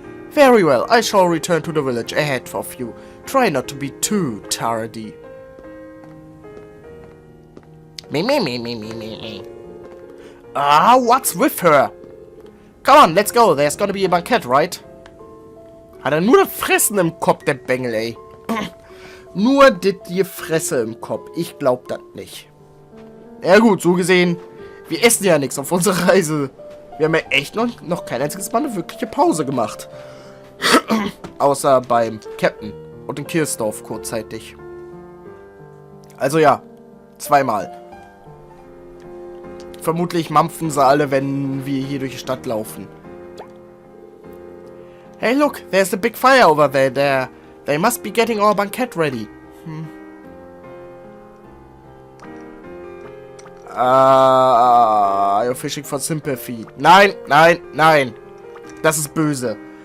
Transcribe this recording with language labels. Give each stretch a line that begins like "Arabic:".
English: Very well, I shall return to the village ahead of you. Try not to be too tardy. Me. Ah, what's with her? Come on, let's go. There's gonna be a banquet, right?
German: Hat er nur das Fressen im Kopf, der Bengel, ey. Nur die Fresse im Kopf. Ich glaub das nicht. Ja gut, so gesehen, wir essen ja nichts auf unserer Reise. Wir haben ja echt noch kein einziges Mal eine wirkliche Pause gemacht. Außer beim Captain und in Kirsdorf kurzzeitig. Also ja, zweimal. Vermutlich mampfen sie alle, wenn wir hier durch die Stadt laufen.
English: Hey look, there's a big fire over there. They must be getting our banquet ready. You're fishing for sympathy.
German: Nein, nein, nein. Das ist böse.